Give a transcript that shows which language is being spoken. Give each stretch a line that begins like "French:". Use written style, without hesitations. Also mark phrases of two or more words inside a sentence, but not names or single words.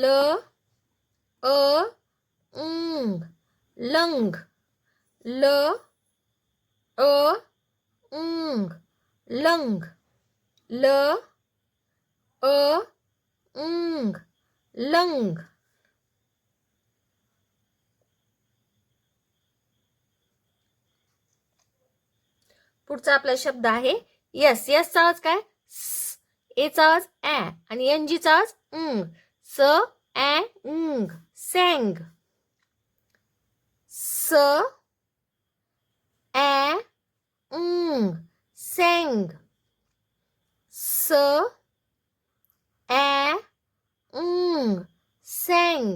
Marathi: ल अंग, लंग, ल अंग, लंग, ल अंग, लंग. पुढचा आपला शब्द आहे यस. यसचा आवाज काय? स. एचा आवाज ॲ आणि एनजीचा आवाज अंग. स ॲ अंग, सॅंग. स ॲ अंग, सॅंग. स ॲ अंग, सॅंग.